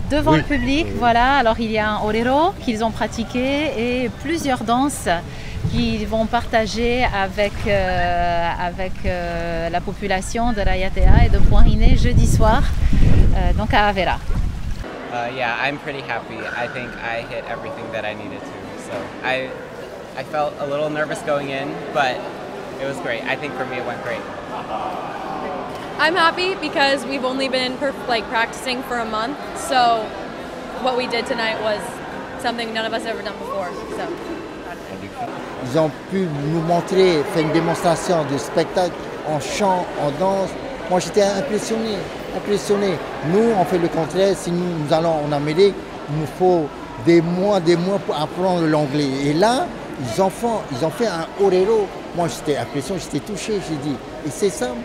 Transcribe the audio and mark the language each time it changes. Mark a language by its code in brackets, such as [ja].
[fr] Devant le public, voilà. Alors il y a un orero qu'ils ont pratiqué et plusieurs danses qu'ils vont partager avec la population de Raiatea et de Tapu Ohine jeudi soir, donc à Avera. [en] Yeah, I'm pretty happy. I think I hit everything that I needed to. So I felt a little nervous going in, but it was great. I think for me it went great. I'm happy because we've only been practicing for a month. So what we did tonight was something none of us ever done before. So. [fr] Ils ont pu nous montrer, faire une démonstration de spectacle en chant, en danse. Moi j'étais impressionné. Nous on fait le contraire. Si nous allons en Amérique, il nous faut des mois pour apprendre l'anglais. Et là, ils ont fait un orero. Moi, j'étais impressionné, j'étais touché, j'ai dit, et c'est ça.